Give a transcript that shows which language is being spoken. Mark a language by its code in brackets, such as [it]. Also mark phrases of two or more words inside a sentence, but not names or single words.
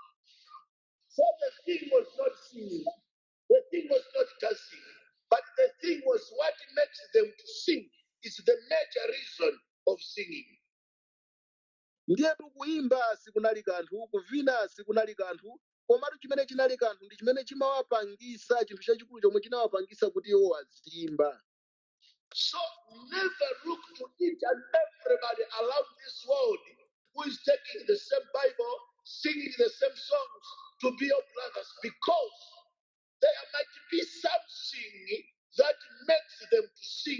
[en] So the thing was not singing, the thing was not dancing, but the thing was what makes them to sing is the major reason of singing. [ny] Ndiyetu kuimba sikunali kanthu, kuvina sikunali kanthu, komatu chimene chinali kanthu ndi chimene chimawapangisa chinthu chachikulu chomwe chinawapangisa kuti iwo azimba. [en] So never look to each and everybody around this world who is taking the same Bible, singing the same songs to be your brothers, because there might be something that makes them to